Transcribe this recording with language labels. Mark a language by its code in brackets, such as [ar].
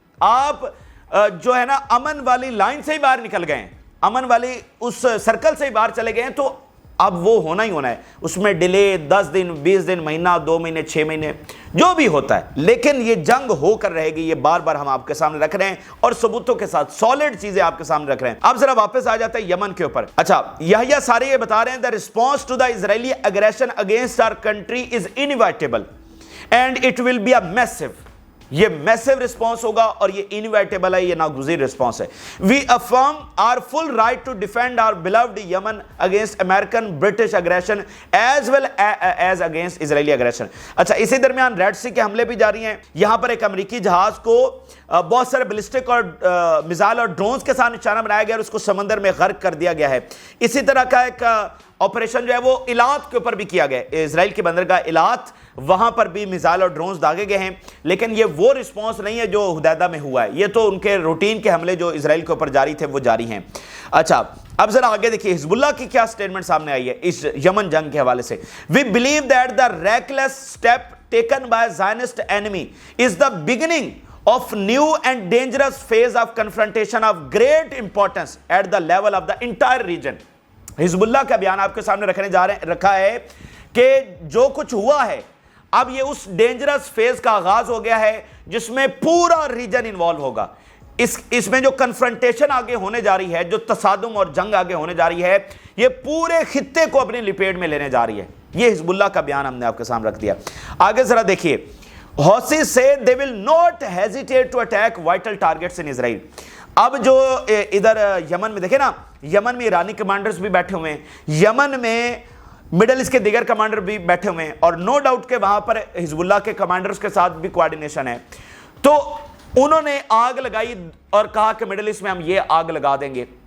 [ur] آپ جو ہے نا امن والی لائن سے ہی باہر نکل گئے ہیں, امن والی اس سرکل سے ہی باہر چلے گئے ہیں, تو اب وہ ہونا ہی ہونا ہے. اس میں ڈیلے 10 دن 20 دن مہینہ 2 مہینے 6 مہینے جو بھی ہوتا ہے, لیکن یہ جنگ ہو کر رہے گی. یہ بار بار ہم آپ کے سامنے رکھ رہے ہیں اور ثبوتوں کے ساتھ سالڈ چیزیں آپ کے سامنے رکھ رہے ہیں. اب ذرا واپس آ جاتے ہیں یمن کے اوپر. اچھا, یحییٰ ساری یہ بتا رہے ہیں, [en] the response to the Israeli aggression against our country is inevitable and it will be a massive. [ur] یہ میسو رسپانس ہوگا اور یہ انویٹیبل ہے, یہ ناگزیر رسپانس ہے. [en] We affirm our full right to defend our beloved Yemen against American British aggression as well as against Israeli aggression. [ur] اچھا, اسی درمیان ریڈ سی کے حملے بھی جاری ہیں. یہاں پر ایک امریکی جہاز کو بہت سارے بلسٹک اور میزائل اور ڈرونز کے ساتھ نشانہ بنایا گیا اور اس کو سمندر میں غرق کر دیا گیا ہے. اسی طرح کا ایک آپریشن جو ہے وہ ایلات کے اوپر بھی کیا گیا, اسرائیل کی بندرگاہ ایلات, وہاں پر بھی میزائل اور ڈرونز داغے گئے ہیں. لیکن یہ وہ رسپانس نہیں ہے جو حدیدہ میں ہوا ہے, یہ تو ان کے روٹین کے حملے جو اسرائیل کے اوپر جاری تھے وہ جاری ہیں. اچھا, اب ذرا آگے دیکھیے حزب اللہ کی کیا سٹیٹمنٹ سامنے آئی ہے اس یمن جنگ کے حوالے سے. [en] We believe that the reckless step taken by Zionist enemy is the beginning of new and dangerous phase of confrontation of great importance at the level of the entire region. [ur] حزب اللہ کا بیان آپ کے سامنے رکھا ہے کہ جو کچھ ہوا ہے اب یہ اس ڈینجرس فیز کا آغاز ہو گیا ہے جس میں پورا ریجن انوالو ہوگا. اس میں جو کنفرنٹیشن آگے ہونے جا رہی ہے, جو تصادم اور جنگ آگے ہونے جا رہی ہے, یہ پورے خطے کو اپنی لپیٹ میں لینے جا رہی ہے. یہ حزب اللہ کا بیان ہم نے آپ کے سامنے رکھ دیا. آگے ذرا دیکھیے, [en] Houthis say they will not hesitate to attack vital targets in Israel. [ur] اب جو ادھر یمن میں دیکھیں نا, یمن میں ایرانی کمانڈرز بھی بیٹھے ہوئے ہیں, یمن میں مڈل ایسٹ کے دیگر کمانڈر بھی بیٹھے ہوئے ہیں, اور نو ڈاؤٹ کہ وہاں پر حزب اللہ کے کمانڈرز کے ساتھ بھی کوارڈینیشن ہے. تو انہوں نے آگ لگائی اور کہا کہ مڈل ایسٹ میں ہم یہ آگ لگا دیں گے.